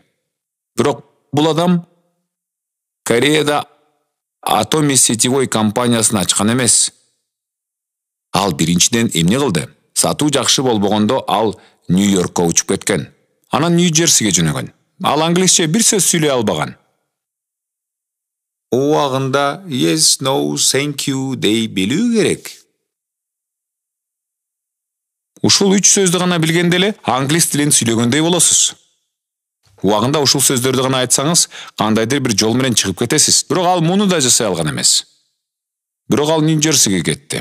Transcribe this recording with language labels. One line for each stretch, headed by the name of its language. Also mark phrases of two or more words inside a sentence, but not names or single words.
Kyrgyz: Бирок бул адам Кореяда Атоми сетевой компаниясын ачкан эмес. Ал биринчиден эмне кылды? Сатуу жакшы болбогондо ал Нью-Йоркко учуп кеткен. Анан Нью-Джерсиге жөнөгөн. Ал англисче бир сөз сүйлөй албаган. Убагында
English: yes, no, thank you
Kyrgyz: дей билүү керек. Ушул 3 сөздү гана билгенде эле англис тилин сүйлөгөндөй болосуз. Убагында ушул сөздөрдү гана айтсаңыз, кандайдыр бир жол менен чыгып кетесиз. Бирок ал муну да жасай алган эмес. Бирок ал Нью-Джерсиге кетти.